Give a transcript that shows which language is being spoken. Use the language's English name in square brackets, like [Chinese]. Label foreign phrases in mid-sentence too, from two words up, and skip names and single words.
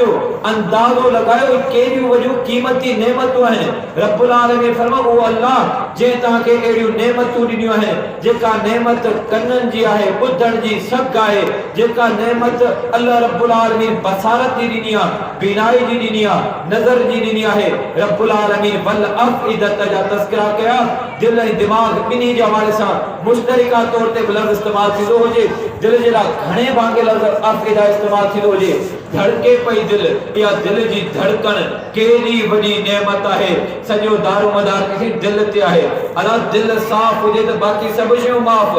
[Sindhi] अंदाज़ो लॻायो केॾियूं वॾियूं क़ीमती नेमतूं आहिनि। [Arabic] رب العالمين [Sindhi] फरमायो उहो अल्लाह जंहिं तव्हांखे अहिड़ियूं नेमतूं ॾिनियूं आहिनि, जेका नेमत कननि जी आहे, ॿुधण जी सघ आहे, जेका नेमत अल्लाह [Arabic] رب العالمين [Sindhi] बसारत जी ॾिनी आहे, बीनाई जी ॾिनी आहे, नज़र जी ॾिनी आहे। [Arabic] رب العالمين والأفئدة [Sindhi] जा तज़किरा कया, दिल ऐं दिमाग़ ॿिन्ही जे हवाले सां मुश्तरिका तौर ते लफ़्ज़ इस्तेमालु थींदो हुजे। दिल जे लाइ घणे भाङे लफ़्ज़ अफ़इदा इस्तेमालु थींदो हुजे। धड़के पई दिल, या दिल जी धड़कण केॾी वॾी नेमत आहे। सॼो दारो मदार किथे दिल ते आहे। अला दिल साफ़ हुजे त बाक़ी सभु शयूं माफ़।